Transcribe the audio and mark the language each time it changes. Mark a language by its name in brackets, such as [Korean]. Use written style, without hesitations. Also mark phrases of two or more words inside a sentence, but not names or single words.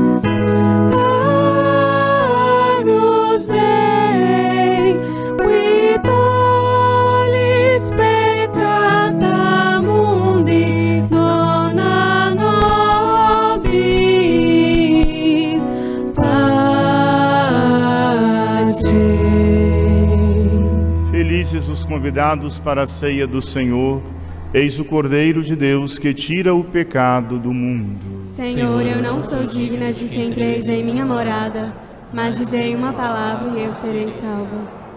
[Latin] Agnus Dei, qui tollis peccata mundi, dona nobis pace. [Portuguese] Felizes os convidados para a ceia do Senhor. Eis o Cordeiro de Deus que tira o pecado do mundo. Senhor, eu não sou digna de que entreis em minha morada, mas dizei uma palavra e eu serei salva.